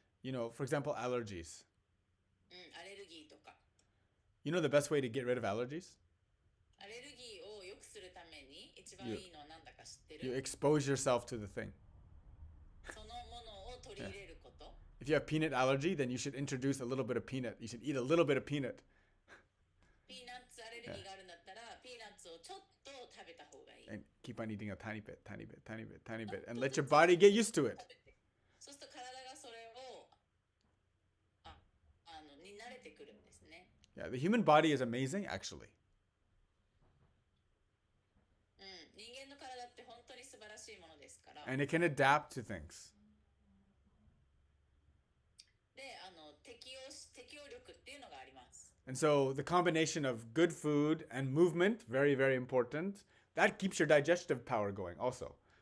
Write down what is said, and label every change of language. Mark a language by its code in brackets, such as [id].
[en] You know, for example, allergies. [ja] アレルギーとか。 [en] You know the best way to get rid of allergies? [ja] アレルギーを良くするために一番いいのは何だか知ってる？ [en] You expose yourself to the thing. [ja] そのものを取り入れること。 [en] If you have peanut allergy, then you should introduce a little bit of peanut. You should eat a little bit of peanut. [ja] ピーナッツアレルギーがあるんだったら、ピーナッツをちょっと食べた方がいい。 [en] And keep on eating a tiny bit, tiny bit, tiny bit, tiny bit, and let your body get used to it. [ja] そうすると体がそれをに慣れてくるんですね。 [en] Yeah, the human body is amazing, actually. [ja] 人間の体って本当に素晴らしいものですから。 [en] And it can adapt to things. [ja] で、適応力っていうのがあります。 [en] And so the combination of good food and movement, very, very important. That keeps your digestive power going also.